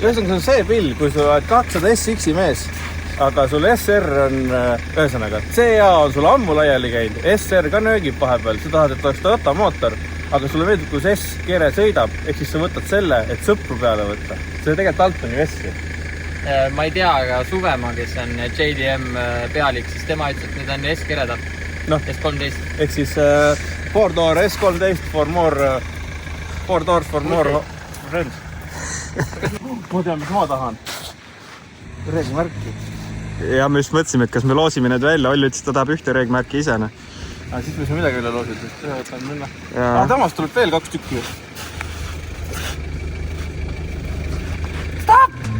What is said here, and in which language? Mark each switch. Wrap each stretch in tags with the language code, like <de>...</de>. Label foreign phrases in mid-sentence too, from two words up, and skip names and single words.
<et>see on see pill, kui sul oled 200 SX-i mees, aga sul SR on, ühesõnaga, CA on sul ammu laiali käinud, SR ka nöögib vahepeal, sa tahad, et oleks Toyota mootor, aga sulle meeldib, kui see S-kere sõidab, ehk siis sa võtad selle, et sõpru peale võtta. See tegelikult alt on ju S-i. Ma ei tea, aga Suvemaa, kes on JDM pealik, siis tema ütles, et need on S-kered alt. S13. Ehk siis</et> <en>4-door S13 for more, 4 doors for more friends.</en> <et>Ma tean, mis ma tahan. Reegmärki. Ja me just mõtlesime, et kas me loosime need välja. Olli ütles, ta tahab ühte reegmärki ise. Siis me midagi üle loosid, et ühed on minna. Tamas tuleb veel 2 tükki. Stop!</et>